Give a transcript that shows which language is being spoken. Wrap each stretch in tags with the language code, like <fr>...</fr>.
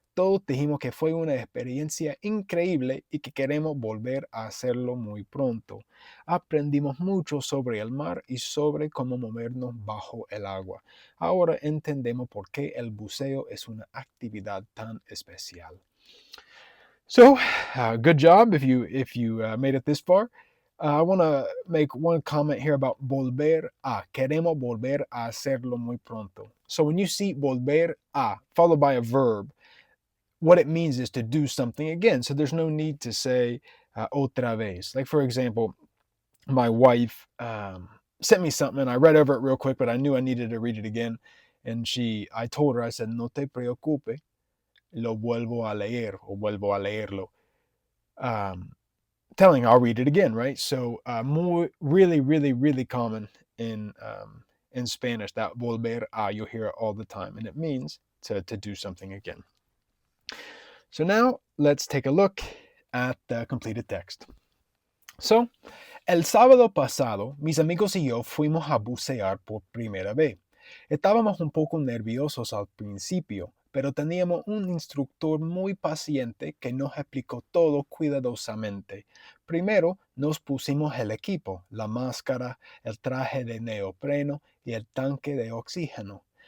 <es>Todos dijimos que fue una experiencia increíble y que queremos volver a hacerlo muy pronto. Aprendimos mucho sobre el mar y sobre cómo movernos bajo el agua. Ahora entendemos por qué el buceo es una actividad tan especial.</es> <en>So, good job if you made it this far. I want to make one comment here about volver a.</en> <es>Queremos volver a hacerlo muy pronto.</es> <en>So when you see volver a followed by a verb, what it means is to do something again. So there's no need to say</en> <es>otra vez.</es> <en>Like, for example, my wife sent me something, and I read over it real quick, but I knew I needed to read it again. And I told her, I said,</en> <es>no te preocupe, lo vuelvo a leer, o vuelvo a leerlo.</es> <en>Telling her I'll read it again, right? So really, really, really common in Spanish, that volver a, you'll hear it all the time, and it means to do something again. So now let's take a look at the completed text.</en> <es>So, el sábado pasado, mis amigos y yo fuimos a bucear por primera vez. Estábamos un poco nerviosos al principio, pero teníamos un instructor muy paciente que nos explicó todo cuidadosamente. Primero nos pusimos el equipo, la máscara, el traje de neopreno y el tanque de oxígeno.</es>